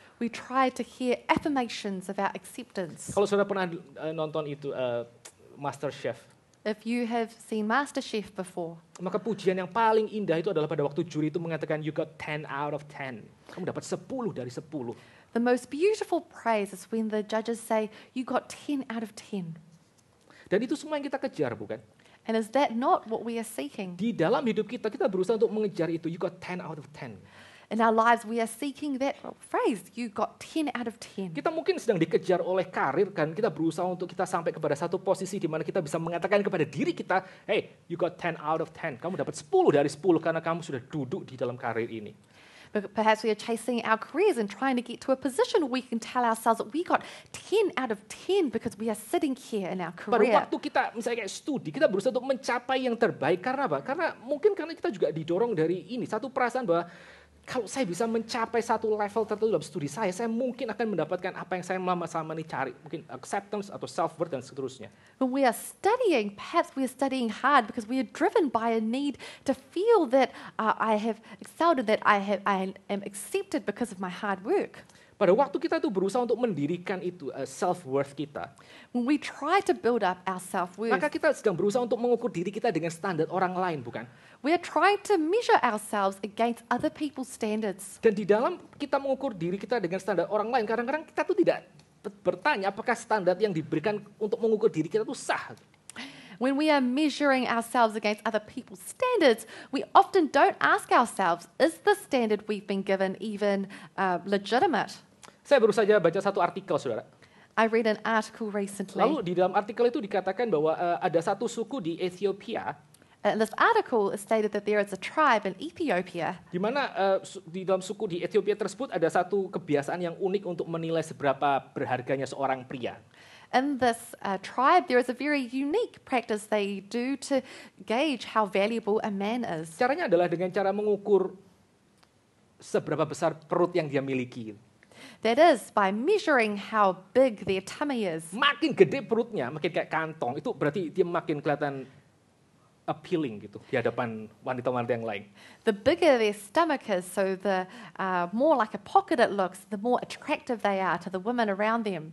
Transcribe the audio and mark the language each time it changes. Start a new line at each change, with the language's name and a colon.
English: We try to hear affirmations of our acceptance.
Indonesian: Kalau saudara pernah nonton itu MasterChef,
English: If you have seen MasterChef before,
Indonesian: maka pujian yang paling indah itu adalah pada waktu juri itu mengatakan
English: you got 10 out of 10.
Indonesian: Kamu dapat 10 dari 10.
English: the most beautiful praise is when the judges say, you got 10 out of 10.
Indonesian: Dan itu semua yang kita kejar, bukan?
English: And is that not what we are seeking?
Indonesian: Di dalam hidup kita berusaha untuk mengejar itu,
English: you got 10 out of 10. In our lives, we are seeking that phrase, you got 10 out of 10.
Indonesian: Kita mungkin sedang dikejar oleh karir, kan? Kita berusaha untuk kita sampai kepada satu posisi di mana kita bisa mengatakan kepada diri kita,
English: hey, you got 10 out of 10.
Indonesian: Kamu dapat 10 dari 10 karena kamu sudah duduk di dalam karir ini.
English: But perhaps we are chasing our careers and trying to get to a position where we can tell ourselves that we got 10 out of 10 because we are sitting here in our
Indonesian: Pada
English: career.
Indonesian: waktu kita misalnya kayak studi, kita berusaha untuk mencapai yang terbaik. Karena apa? Karena kita juga didorong dari ini. Satu perasaan bahwa kalau saya bisa mencapai satu level tertentu dalam studi saya mungkin akan mendapatkan apa yang saya selama ini cari. Mungkin acceptance atau self-worth dan seterusnya.
English: When we are studying, perhaps we are studying hard because we are driven by a need to feel that I have excelled and that I am accepted because of my hard work.
Indonesian: Pada waktu kita tuh berusaha untuk mendirikan itu self-worth kita,
English: When we try to build up our self-worth,
Indonesian: maka kita sedang berusaha untuk mengukur diri kita dengan standar orang lain, bukan?
English: we are trying to measure ourselves against other people's standards.
Indonesian: Dan di dalam kita mengukur diri kita dengan standar orang lain, kadang-kadang kita tuh tidak bertanya apakah standar yang diberikan untuk mengukur diri kita itu sah.
English: When we are measuring ourselves against other people's standards, we often don't ask ourselves, is the standard we've been given even legitimate?
Indonesian: Saya baru saja baca satu artikel, saudara.
English: I read an article recently,
Indonesian: Lalu di dalam artikel itu dikatakan bahwa ada satu suku di Ethiopia
English: and this article stated that there is a tribe in Ethiopia
Indonesian: di mana di dalam suku di Ethiopia tersebut ada satu kebiasaan yang unik untuk menilai seberapa berharganya seorang pria.
English: In this tribe, there is a very unique practice they do to gauge how valuable a man is.
Indonesian: Caranya adalah dengan cara mengukur seberapa besar perut yang dia miliki.
English: That is, by measuring how big their tummy is.
Indonesian: Makin gede perutnya, makin kayak kantong, itu berarti dia makin kelihatan appealing gitu di hadapan wanita-wanita yang lain.
English: The bigger their stomach is, so the more like a pocket it looks, the more attractive they are to the women around them.